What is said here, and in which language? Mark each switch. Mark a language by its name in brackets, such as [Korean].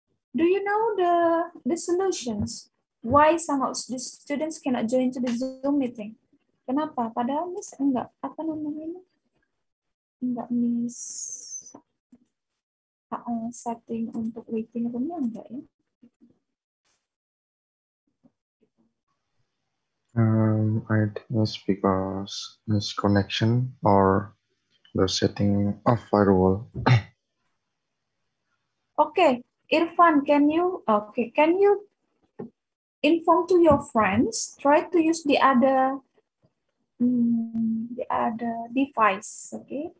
[English] Do you know the solutions? Why some of the students cannot join to the Zoom meeting? [Indonesian] Kenapa? Padahal Miss enggak, apa namanya ini? Enggak Miss setting untuk waiting room-nya enggak ya? [English] I think it's because misconnection or the setting of firewall. Okay, Irfan, can you inform to your friends, try to use the other device, okay?